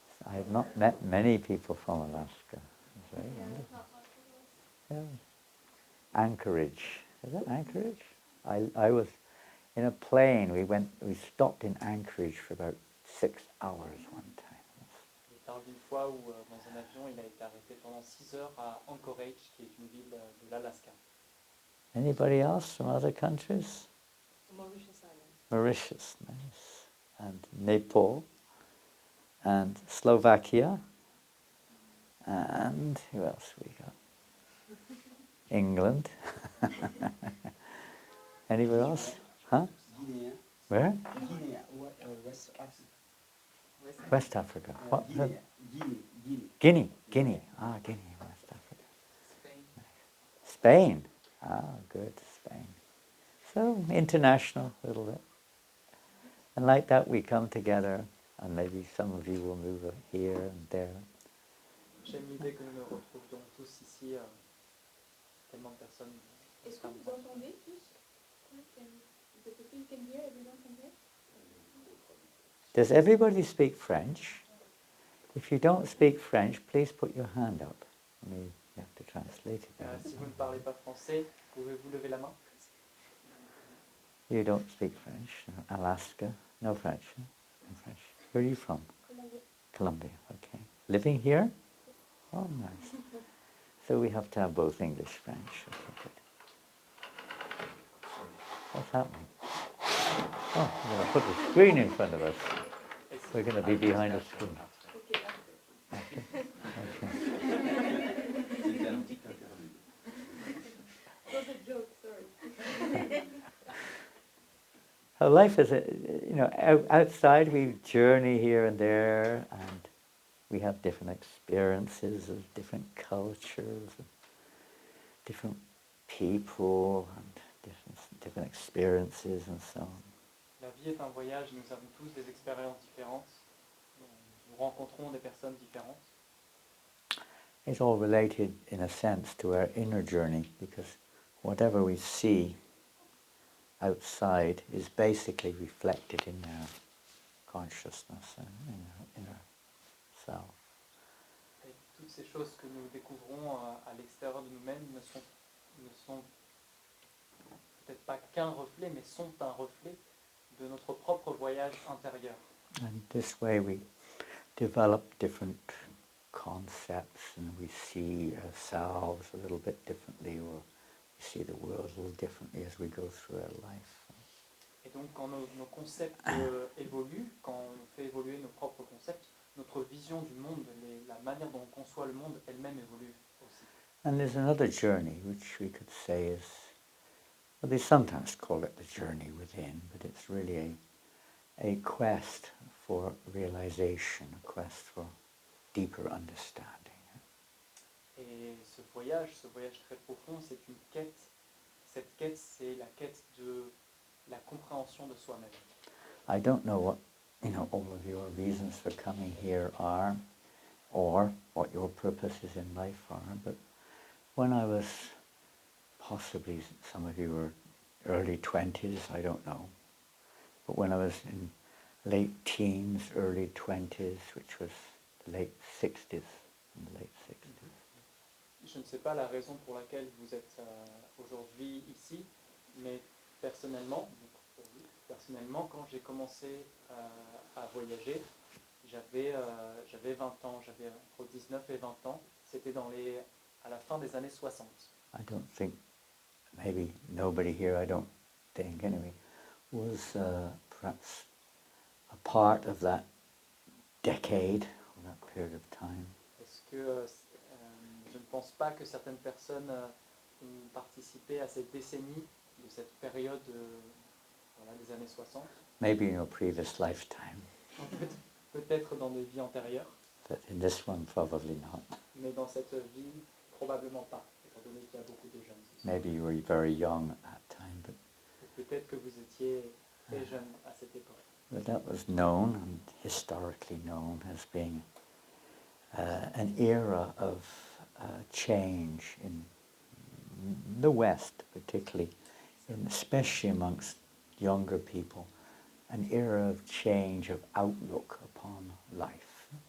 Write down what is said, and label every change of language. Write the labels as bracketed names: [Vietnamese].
[English] I have not met many people from Alaska. It's very wonderful. Yeah. Anchorage. Is it Anchorage? I was in a plane. We stopped in Anchorage for about 6 hours one time. [French] Il parle d'une fois où, dans un avion, il a été arrêté pendant 6 heures à Anchorage, qui est une ville de l'Alaska. [English] Anybody else from other countries? Mauritius Island. Mauritius, nice. And Nepal. And Slovakia. And who else we got? England. Anywhere else? Huh? Guinea. Where? Guinea. West Africa. West Africa. What? Guinea. Guinea. Guinea. Ah, Guinea, West Africa. Spain. Spain. Ah, good, Spain. So, international a little bit. And like that we come together, and maybe some of you will move here and there. [French] J'aime l'idée que nous nous retrouvions tous ici, tellement de personnes. Est-ce que vous entendez tous? [English] The people can hear, everyone can hear? Does everybody speak French? If you don't speak French, please put your hand up. I mean, you have to translate it. [French] Si vous ne parlez pas français, pouvez-vous lever la main? [English] You don't speak French. Alaska, no French. No French. Where are you from? Colombia. Colombia, okay. Living here? Oh, nice. So we have to have both English, French. Okay, good. What's happening? Oh, we're going to put the screen in front of us. We're going to be behind a screen. Okay, Okay. Okay. it was a joke, sorry. Life is, outside we journey here and there, and we have different experiences of different cultures, and different people, and different experiences, and so on. [French] La vie est un voyage, nous avons tous des expériences différentes, nous rencontrons des personnes différentes. [English] It's all related, in a sense, to our inner journey, because whatever we see outside is basically reflected in our consciousness and in our self. [French] Et toutes ces choses que nous découvrons à l'extérieur de nous-mêmes ne sont peut-être pas qu'un reflet, mais sont un reflet de notre propre voyage intérieur. [English] And this way we develop different concepts, and we see ourselves a little bit differently, or we see the world a little differently as we go through our life. [French] Et donc quand nos concepts évoluent, quand on fait évoluer nos propres concepts, notre vision du monde, la manière dont on conçoit le monde elle-même évolue aussi. [English] And there's another journey, which we could say is, well, they sometimes call it the journey within, but it's really a quest for realization, a quest for deeper understanding. [French] Et ce voyage très profond, c'est une quête. Cette quête, c'est la quête de la compréhension de soi-même. [English] I don't know what all of your reasons for coming here are, or what your purposes in life are, but when I was, possibly some of you were early 20s, I don't know, but when I was in late teens, early 20s, which was the late 60s, in the late 60s. [French] Je ne sais pas la raison pour laquelle vous êtes aujourd'hui ici, mais personnellement, quand j'ai commencé à voyager, j'avais 20 ans, j'avais entre 19 et 20 ans, c'était à la fin des années 60. [English] I don't think, maybe nobody here, I don't think anyway, was perhaps a part of that decade period of time. [French] Est-ce que je ne pense pas que certaines personnes ont participé à cette décennie, de cette période voilà, des années 60, [English] Maybe in your previous lifetime, [French] peut-être dans des vies antérieures, [English] but in this one probably not. [French] mais dans cette vie, probablement pas, étant donné qu'il y a beaucoup de jeunes. ce soir. [English] Maybe you were very young at that time, [French] Peut-être que vous étiez très jeune à cette époque. [English] but that was known and historically known as being an era of change in the West, particularly, especially amongst younger people, an era of change of outlook upon life.